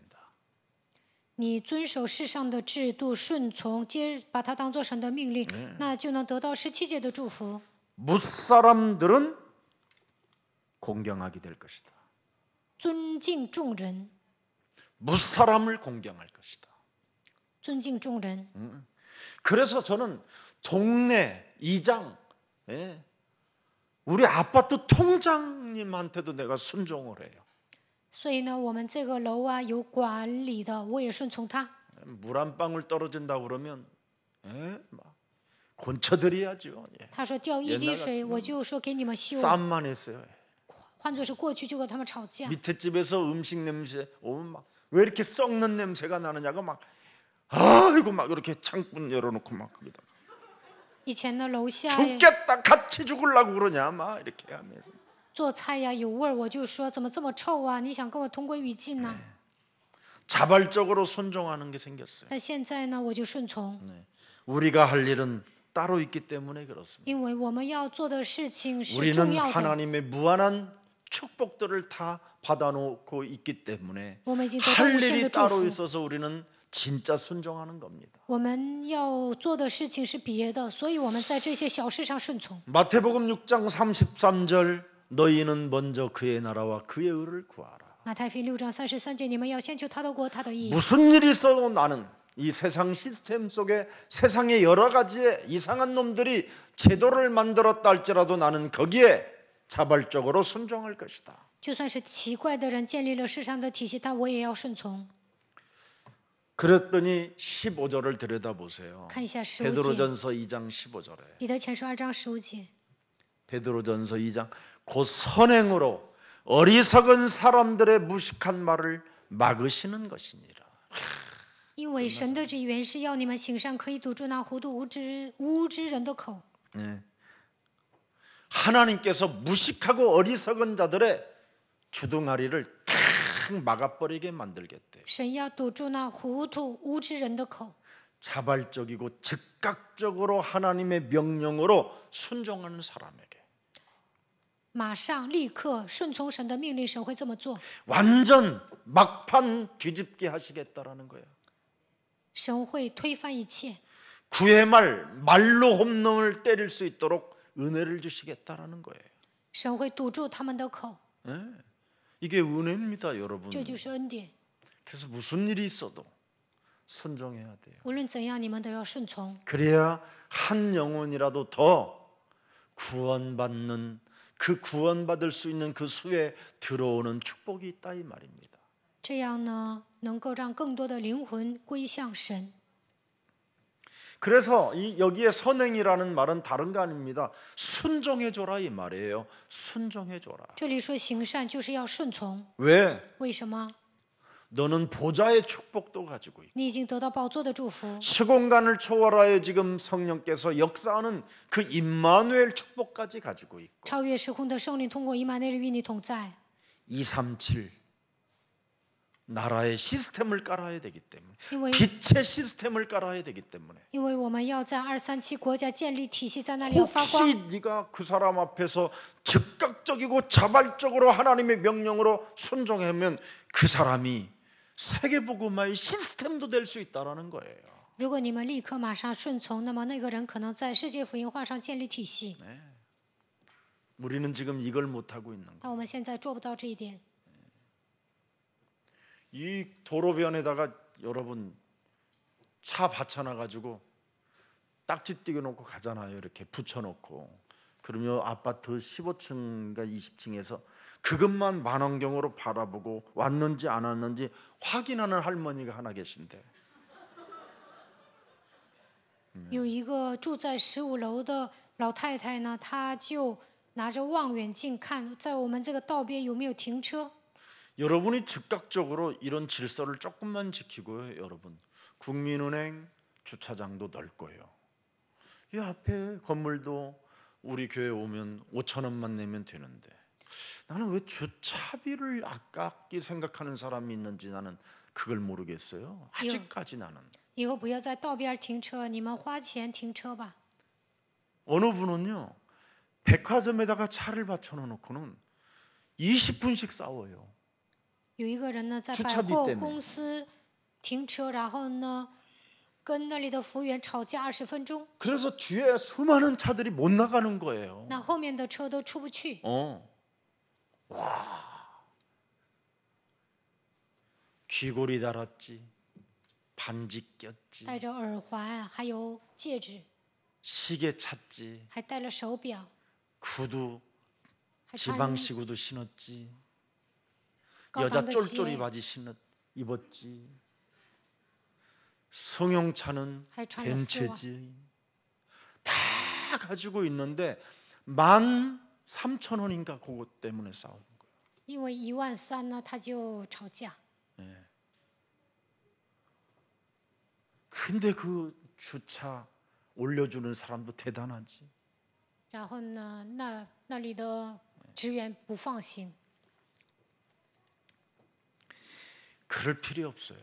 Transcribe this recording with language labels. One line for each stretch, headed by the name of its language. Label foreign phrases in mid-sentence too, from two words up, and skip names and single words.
Chinese: 你遵守世上的制度，顺从，把它当做神的命令，那就能得到17节的祝福。
Korean: 무사람들은 공경하게 될 것이다.
Chinese: 尊敬众人，
Korean: 무사람을 공경할 것이다.
Chinese: 尊敬众人。
Korean: 그래서 저는 동네 이장, 우리 아파트 통장님한테도 내가 순종을 해요.
Chinese: 所以呢，我们这个楼啊有管理的，我也顺从他。
Korean: 물 한 방울 떨어진다 그러면 막 곤쳐드려야죠.
Chinese: 他说掉一滴水，
Korean: 옛날 같으면
Chinese: 我就说给你们修。
Korean: 싸움만 했어요.
Chinese: 换作是过去，就跟他们吵架。
Korean: 밑에 집에서 음식 냄새 오면 막 왜 이렇게 썩는 냄새가 나느냐고 막 아이고 막 이렇게 창문 열어놓고 막 거기다
Chinese: 以前呢，楼下
Korean: 죽겠다 같이 죽으려고 그러냐 막 이렇게 하면서
Chinese: 做菜呀有味儿，我就说怎么这么臭啊？你想跟我同归于尽呢？
Korean: 자발적으로 순종하는 게 생겼어요.
Chinese: 但现在呢，我就顺从，
Korean: 우리가 할 일은 따로 있기 때문에 그렇습니다.
Chinese: 因为我们要做的事情是
Korean: 우리는
Chinese: 重要的。
Korean: 하나님의 무한한 축복들을 다 받아놓고 있기 때문에
Chinese: 我们已经得到
Korean: 할
Chinese: 无限的
Korean: 일이
Chinese: 祝
Korean: 따로
Chinese: 福。
Korean: 있어서 우리는 진짜 순종하는 겁니다.
Chinese: 我们要做的事情是别的，所以我们在这些小事上顺从。
Korean: 마태복음 6장 33절 너희는 먼저 그의 나라와 그의 의를 구하라.
Chinese: 马太福音6章33节，你们要先求他的国，他的义。
Korean: 무슨 일이 있어도 나는 이 세상 시스템 속에 세상의 여러 가지의 이상한 놈들이 제도를 만들었다 할지라도 나는 거기에 자발적으로 순종할 것이다.
Chinese: 就算是奇怪的人建立了世上的体系，但我也要顺从。
Korean: 그랬더니 15절을 들여다보세요.
Chinese: 看一下15节，
Korean: 베드로전서 2장 15절에
Chinese: 彼得前书2章15节。
Korean: 베드로전서 2장 곧 선행으로 어리석은 사람들의 무식한 말을 막으시는 것이니라.
Chinese: 因为神的旨意原是要你们行善，可以堵住那糊涂无知人的口。
Korean: 하나님께서 무식하고 어리석은 자들의 주둥아리를 탁 막아버리게 만들겠대.
Chinese: 神要堵住那糊涂无知人的口。
Korean: 자발적이고 즉각적으로 하나님의 명령으로 순종하는 사람에게
Chinese: 马上立刻顺从神的命令，神会这么做。
Korean: 완전 막판 뒤집게 하시겠다라는 거예요.
Chinese: 神会推翻一切，
Korean: 구의 말로 홈런을 때릴 수 있도록 은혜를 주시겠다라는 거예요.
Chinese: 神会堵住他们的口，
Korean: 이게 은혜입니다, 여러분.
Chinese: 这就是恩典。
Korean: 그래서 무슨 일이 있어도 순종해야 돼요.
Chinese: 无论怎样，你们都要顺从，
Korean: 그래야 한 영혼이라도 더 구원받는 그 구원받을 수 있는 그 수에 들어오는 축복이 있다 이 말입니다.
Chinese: 这样呢，能够让更多的灵魂归向神。
Korean: 그래서 여기에 선행이라는 말은 다른 거 아닙니다. 순종해줘라 이 말이에요. 순종해줘라.
Chinese: 这里说行善就是要顺从，
Korean: 왜?
Chinese: 为什么？
Korean: 너는 보좌의 축복도 가지고 있고
Chinese: 你已经得到宝座的祝福，
Korean: 시공간을 초월하여 지금 성령께서 역사하는 그 임마누엘 축복까지 가지고 있고
Chinese: 超越时空的圣灵通过以马内利与你同在。
Korean: 237 나라의 시스템을 깔아야 되기 때문에
Chinese: 因为
Korean: 빛의 시스템을 깔아야 되기 때문에
Chinese: 因为我们要在237国家建立体系，在那里要发
Korean: 혹시
Chinese: 光。
Korean: 네가 그 사람 앞에서 즉각적이고 자발적으로 하나님의 명령으로 순종하면 그 사람이 세계복음화의 시스템도 될 수 있다는 거예요.
Chinese: 如果你们立刻马上顺从，那么那个人可能在世界福音化上建立体系。
Korean: 우리는 지금 이걸 못하고 있는 거예요.
Chinese: 但我们现在做不到这一点。
Korean: 이 도로변에다가 여러분 차 받쳐놔가지고 딱지 띄워놓고 가잖아요. 이렇게 붙여놓고 그러면 아파트 15층인가 20층에서 그것만 망원경으로 바라보고 왔는지 안 왔는지 확인하는 할머니가 하나 계신데
Chinese: 有一个住在15楼的老太太呢，她就拿着望远镜看，在我们这个道边有没有停车。
Korean: 여러분이 즉각적으로 이런 질서를 조금만 지키고요. 여러분 국민은행 주차장도 넓고요. 이 앞에 건물도 우리 교회 오면 5천 원만 내면 되는데 나는 왜 주차비를 아깝게 생각하는 사람이 있는지 나는 그걸 모르겠어요. 아직까지 나는.
Chinese: 以后不要在道边停车，你们花钱停车吧。
Korean: 어느 분은요 백화점에다가 차를 받쳐놓고는 20분씩 싸워요.
Chinese: 有一个人呢，在百
Korean: 주차비
Chinese: 货
Korean: 때문에
Chinese: 公司停车，然后呢，跟那里的服务员吵架20分钟，
Korean: 그래서 뒤에 수많은 차들이 못 나가는 거예요.
Chinese: 那后面的车都出不去。
Korean: 귀걸이 달았지, 반지 꼈지,
Chinese: 戴着耳环，还有戒指，
Korean: 시계 찼지,
Chinese: 还戴了手表，
Korean: 구두,
Chinese: 还穿
Korean: 지방시 구두 신었지,
Chinese: 高
Korean: 여자
Chinese: 档的
Korean: 쫄쫄이
Chinese: 鞋，
Korean: 바지 입었지, 승용차는
Chinese: 还穿了丝袜。
Korean: 벤츠지, 다 가지고 있는데 13,000원인가 그것 때문에 싸우는 거예요.
Chinese: 因为13000呢，他就吵架。
Korean: 근데 그 주차 올려주는 사람도 대단하지.
Chinese: 然后呢，那里的职员不放心，
Korean: 그럴 필요 없어요.